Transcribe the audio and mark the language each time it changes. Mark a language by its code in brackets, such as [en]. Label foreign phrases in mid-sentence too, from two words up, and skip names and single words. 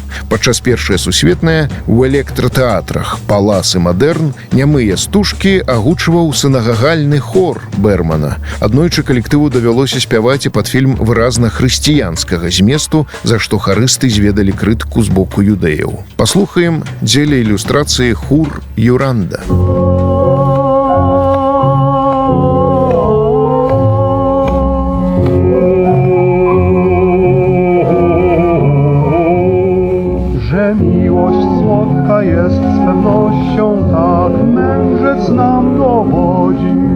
[be] Падчас першае сусветнае у электратэатрах «Палас» і «Мадэрн» нямыя стужкі агучваў сінагагальны хор Бермана. Аднойчы калектыву давялося спяваць і пад фільм выразна хрысціянскага зместу, за што харысты зведалі крытыку з боку юдэяў. Паслухаем дзеля ілюстрацыі «Хур Юранда». [pl] Miłość słodka jest z pewnością, tak mędrzec nam dowodzi.